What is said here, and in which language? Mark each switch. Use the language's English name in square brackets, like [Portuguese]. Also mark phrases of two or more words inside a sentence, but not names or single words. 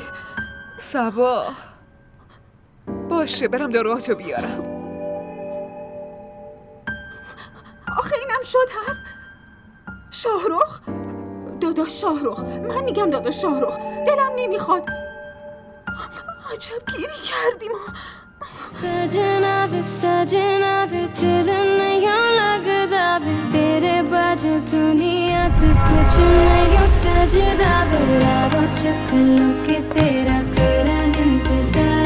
[Persian] سبا باشه برم داروهاتو بیارم. آخه اینم شد حرف؟ شاهرخ؟ داداش شاهرخ. من میگم داداش شاهرخ. دلم نمیخواد. عجب گیری کردیم. [Punjabi] ਸੱਜਣਾ ਵੇ ਦਿਲ ਨਹੀਂ ਲੱਗਦਾ ਵੇ ਤੇਰੇ ਬਾਜੋਂ ਦੁਨੀਆ ਤੋਂ ਕੁਝ ਨਹੀਂ ਸਜਦਾ ਵੇ ਰਾਵੋ ਚਕਲੋ ਕੇ ਤੇਰਾ ਕਰਾਂ ਇੰਤਜ਼ਾਰ